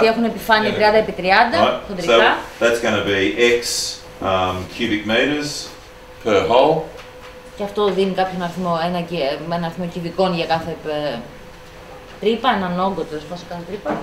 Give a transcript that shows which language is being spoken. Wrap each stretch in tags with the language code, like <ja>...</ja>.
<el>Και έχουν επιφάνεια 30 επί 30 χοντρικά.</el> <en>So that's going to be X cubic meters per hole.</en> <el>Και αυτό δίνει κάποιον αριθμό, ένα αριθμό κυβικών για κάθε τρύπα, έναν όγκο τέλος πάντων κάνει τρύπα.</el>